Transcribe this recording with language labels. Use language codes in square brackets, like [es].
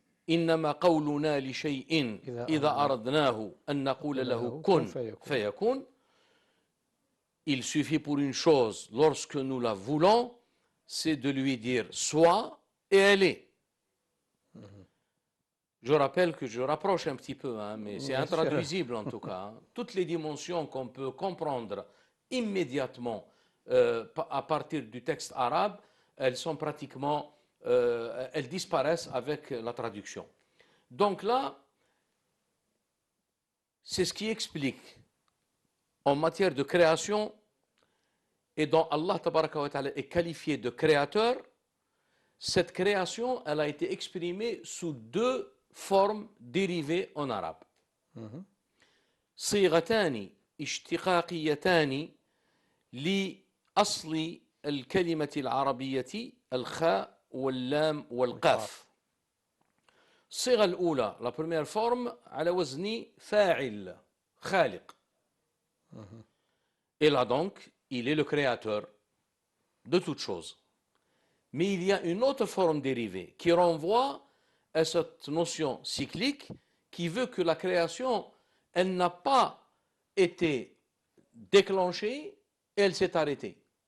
[ar] إنما قولنا لشيء إذا أردناه أن نقول له كن فيكون. [fr] Il suffit pour une chose, lorsque nous la voulons, c'est de lui dire sois et elle est. Je rappelle que je rapproche un petit peu, mais c'est intraduisible en tout cas. Toutes les dimensions qu'on peut comprendre immédiatement à partir du texte arabe, elles sont pratiquement, elles disparaissent avec la traduction. Donc là, c'est ce qui explique en matière de création, et dont Allah tabaraka wa ta'ala est qualifié de créateur. Cette création, elle a été exprimée sous deux formes dérivées en arabe. [ar] صيغتان اشتقاقيتان لأصل الكلمة العربية الخاء واللام والقاف. الصيغة الأولى لا بروميير فورم على وزن فاعل خالق. [fr] Et là donc, il est le créateur de toutes choses. Mais il y a une autre forme dérivée qui renvoie à cette notion cyclique qui veut que la création, elle n'a pas été déclenchée, elle s'est arrêtée.